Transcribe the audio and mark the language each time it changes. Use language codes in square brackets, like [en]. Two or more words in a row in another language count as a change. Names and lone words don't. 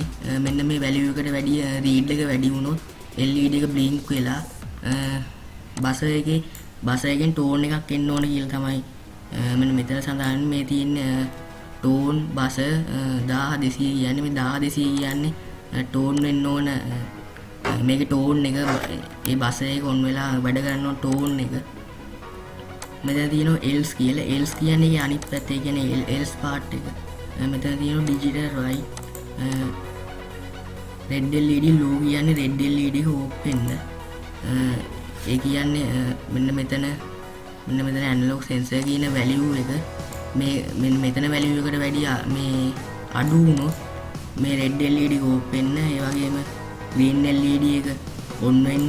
[si] මෙන්න මේ value එකට වැඩි read එක වැඩි වුණොත් LED එක blink වෙලා බස එකෙන් tone එකක් එන්න ඕන කියලා තමයි මෙන්න මෙතන සඳහන් මේ තියෙන tone බස 1200 කියන්නේ මේ 1200 කියන්නේ tone වෙන්න ඕන. මේකේ tone එක ඒ බස එක on වෙලා වැඩ කරන tone එක. මෙතන තියෙනවා else කියලා. else කියන්නේ ඒ අනිත් පැත්ත. ඒ කියන්නේ [en] else part [si] එක. මෙතන තියෙනවා [en] digital right red LED low [si] කියන්නේ [en] red LED [si] එක off වෙන්න. ඒ කියන්නේ මෙන්න මෙතන [en] analog sensor [si] කියන value එක මේ මෙතන value එකට වැඩි මේ අඩු වුණොත් මේ [en] red LED [si] එක off වෙන්න. ඒ වගේම [en] green LED [si] එක on වෙන්න.